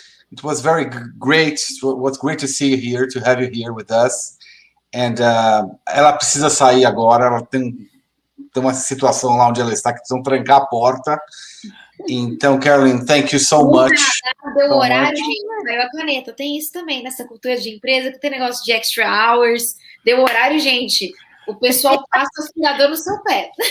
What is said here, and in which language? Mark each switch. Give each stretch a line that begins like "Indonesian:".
English: It was very great. It was great to see you here, to have you here with us.
Portuguese: And ela precisa sair agora. Ela tem uma situação lá onde ela está que precisam trancar a porta.
English: Então, Carolyn, thank you so much.
Portuguese: Deu horário, gente. Saiu a caneta. Tem isso também nessa cultura de empresa, que tem negócio de extra hours. Deu horário, gente. O pessoal passa o aspirador no seu pé.